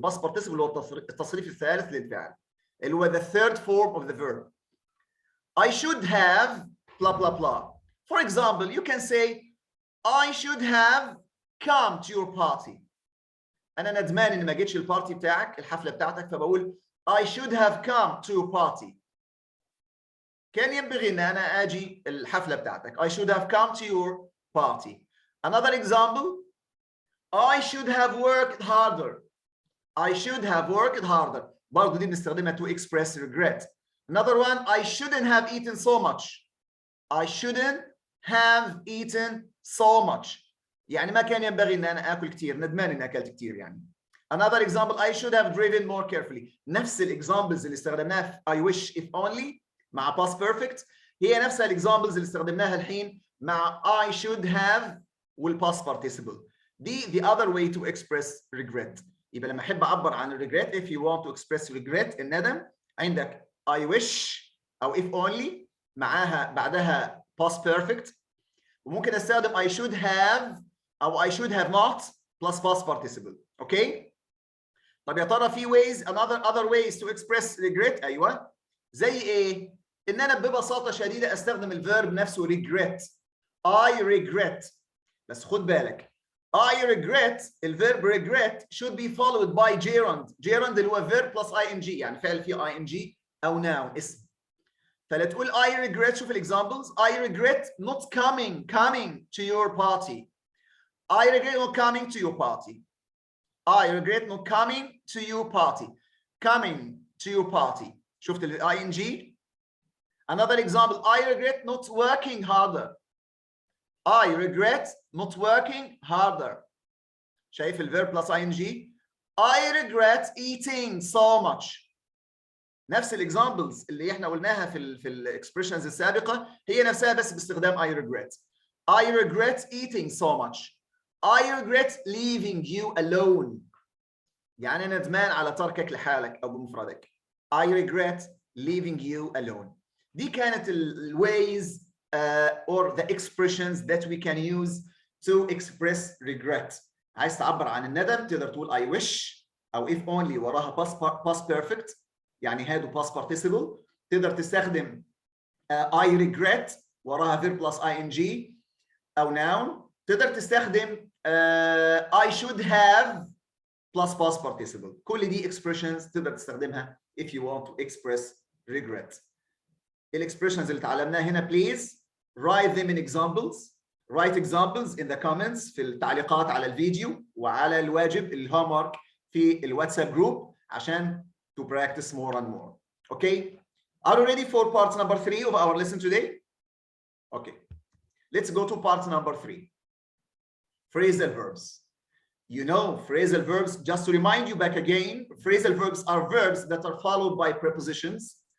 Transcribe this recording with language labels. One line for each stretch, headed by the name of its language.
English: past participle
Arabic: اللي هو التصريف الثالث للفعل اللي هو
English: the third form of the verb. I should have blah blah blah. For example, you can say I should have come to your party.
Arabic: أنا ندمان إن ما جيتش البارتي بتاعك، الحفلة بتاعتك، فبقول
English: I should have come to your party.
Arabic: كان ينبغي إن أنا أجي الحفلة بتاعتك.
English: I should have come to your party. Another example, I should have worked harder. I should have worked harder.
Arabic: برضه دي بنستخدمها
English: to express regret. Another one, I shouldn't have eaten so much. I shouldn't have eaten so much.
Arabic: يعني ما كان ينبغي ان انا اكل كثير، ندمان اني اكلت كثير يعني.
English: Another example, I should have driven more carefully.
Arabic: نفس الاكزامبلز اللي استخدمناها في
English: I wish if only
Arabic: مع past perfect هي نفسها الاكزامبلز اللي استخدمناها الحين مع
English: I should have
Arabic: والpast participle. دي
English: the other way to express regret.
Arabic: يبقى لما احب اعبر عن
English: regret, if you want to express regret
Arabic: الندم، عندك
English: I wish او if only
Arabic: معاها بعدها
English: past perfect،
Arabic: وممكن استخدم
English: I should have او I should have not plus past participle.
Arabic: اوكي؟ طب يا ترى في
English: ways other ways to express regret؟
Arabic: ايوه. زي ايه؟ ان انا ببساطه شديده استخدم الفيرب نفسه regret.
English: I regret.
Arabic: بس خد بالك
English: I regret الفيرب regret should be followed by gerund.
Arabic: gerund اللي هو
English: verb plus ing
Arabic: يعني فعل فيه ing او noun اسم. فلا تقول
English: I regret.
Arabic: شوف الاكزامبلز.
English: I regret not coming to your party. I regret not coming to your party. I regret not coming to your party. Coming to your party.
Arabic: شفت ال
English: ing. Another example, I regret not working harder. I regret not working harder.
Arabic: شايف
English: الverb plus ing. I regret eating so much.
Arabic: نفس الاكزامبلز اللي احنا قلناها في الاكسبريشنز السابقه هي نفسها بس باستخدام
English: I regret. I regret eating so much. I regret leaving you alone.
Arabic: يعني أنا ندمان على تركك لحالك أو بمفردك.
English: I regret leaving you alone.
Arabic: دي كانت ال
English: ways or the expressions that we can use to express regret.
Arabic: عايز تعبر عن الندم تقدر تقول
English: I wish
Arabic: أو
English: if only
Arabic: وراها
English: past perfect
Arabic: يعني
English: had past participle.
Arabic: تقدر تستخدم
English: I regret
Arabic: وراها
English: verb plus ing أو noun.
Arabic: تقدر تستخدم
English: I should have plus past participle.
Arabic: كل دي
English: expressions
Arabic: تقدر تستخدمها
English: if you want to express regret.
Arabic: الexpressions اللي تعلمناها هنا
English: please write them in examples. Write examples in the comments
Arabic: في التعليقات على الفيديو وعلى الواجب الهومورك في الواتساب جروب عشان
English: to practice more and more. Okay? Are you ready for part number 3 of our lesson today? Okay. Let's go to part number 3. Phrasal verbs. You know, phrasal verbs, just to remind you back again, phrasal verbs are verbs that are followed by prepositions.